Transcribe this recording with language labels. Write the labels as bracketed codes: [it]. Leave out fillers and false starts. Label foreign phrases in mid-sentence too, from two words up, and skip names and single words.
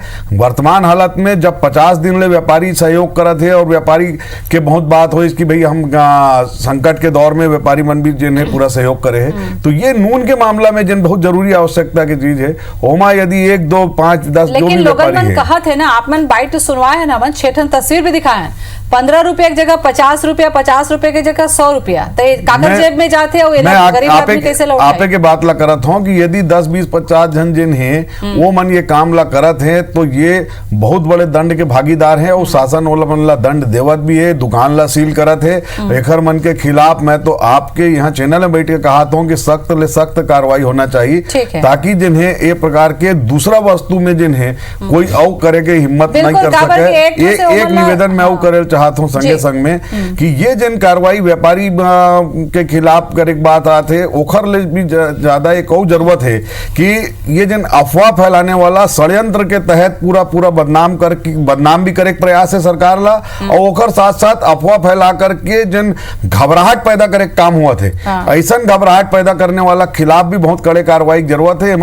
[hne] वर्तमान हालत में जब 50 दिन ले व्यापारी सहयोग करा थे और व्यापारी के बहुत बात हो कि भाई हम संकट के दौर में व्यापारी मन भी जिन्हें पूरा सहयोग करे है, तो ये नून के मामला में जिन बहुत जरूरी आवश्यकता की चीज है, ओमा यदि 1, 2, 5, 10 जो भी व्यापारी है। कहा थे ना आप मन बाइट तो सुनवाए है ना, मन 6 तस्वीर भी दिखाए हैं। 15 रुपए की जगह 50 रुपया, 50 रुपए की जगह 100 रुपया, तो कागज जेब में जाते हो, गरीब आदमी कैसे लौटाए? आपे के बात ला करत हूँ कि यदि 10, 20, 50 जन जिन है वो मन ये काम ला करत है, तो ये बहुत बड़े दंड के भागीदार हैं और शासन वाला मन ला दंड देवत भी है, दुकान ला सील करत है। एखर मन के खिलाफ मैं तो आपके यहाँ चैनल में बैठ के कहा था कि सख्त ले सख्त कार्रवाई होना चाहिए, ताकि जिन्हें ये प्रकार के दूसरा वस्तु में जिन्हें कोई औ करे के हिम्मत नहीं कर सके। एक निवेदन मैं औ करे चाहता हूँ संगे संग में कि ये जिन कार्रवाई व्यापारी के खिलाफ करे बात आते ओखर ले भी ज्यादा एक और जरूरत है कि ये जिन अफवाह फैलाने वाला षड्यंत्र के तहत पूरा पूरा बदनाम भी करे प्रयास है सरकार ला, और ओखर साथ साथ अफवाह फैला करके जिन घबराहट पैदा करे काम हुआ थे, ऐसा घबराहट पैदा करने वाला खिलाफ भी बहुत कड़े कार्रवाई की जरूरत है।